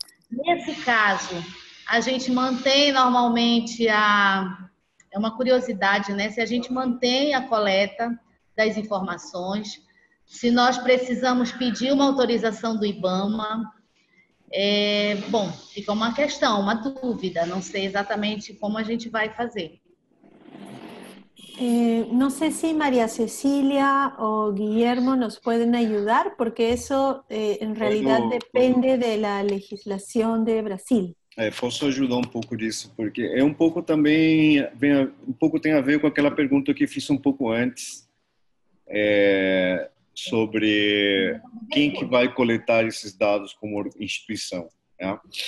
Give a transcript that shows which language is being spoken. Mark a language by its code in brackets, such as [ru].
[pt] Nesse caso, a gente mantém normalmente é uma curiosidade, né? Se a gente mantém a coleta das informações, se nós precisamos pedir uma autorização do IBAMA, bom, fica uma questão, uma dúvida, não sei exatamente como a gente vai fazer. [es] No sé si María Cecilia o Guillermo nos pueden ayudar, porque eso en realidad depende de la legislación de Brasil. [pt] Posso ajudar um pouco disso, porque é um pouco também, um pouco tem a ver com aquela pergunta que fiz um pouco antes, sobre quem que vai coletar esses dados como instituição, né?